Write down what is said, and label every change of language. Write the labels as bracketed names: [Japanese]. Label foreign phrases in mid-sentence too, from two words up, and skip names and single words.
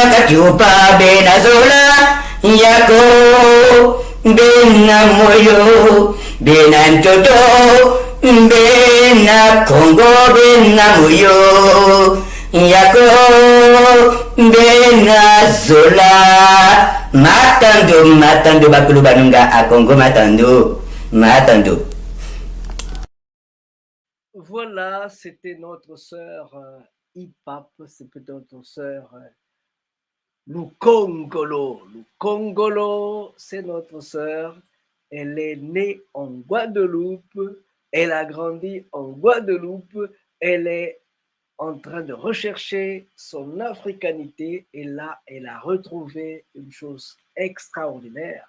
[French] Kachupa, Bena Zola, Yako, Bena Moyo, Bena Toto, Bena Congo, Bena Moyo, Yako, Bena Zola, Matando, Bakulu Banunga, à Congo, Matando. Voilà, c'était notre sœur Ipap, c'était notre sœur Lukongolo. Lukongolo, c'est notre sœur. Elle est née en Guadeloupe, elle a grandi en Guadeloupe, elle est en train de rechercher son africanité et là, elle a retrouvé une chose extraordinaire.